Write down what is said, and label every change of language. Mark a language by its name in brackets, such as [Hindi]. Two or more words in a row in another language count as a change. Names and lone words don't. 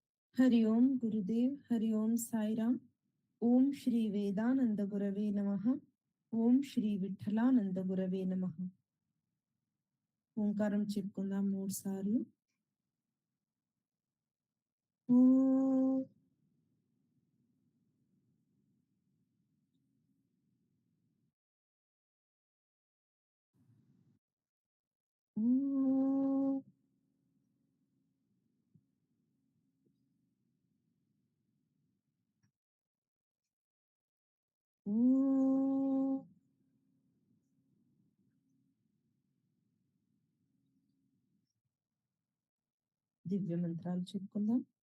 [Sanskrit] हरि ओम गुरुदेव, हरि ओम साईराम। ओम श्री वेदानंद गुरवे नमः। ఓం శ్రీ విఠలానంద గురవే నమః. [Telugu] ఓంకారం చెప్పుకుందాం 3 సార్లు. [Sanskrit] ఓం [Telugu] ఓం ఓం దివ్య మంత్రాలు చెప్పుకుందాం.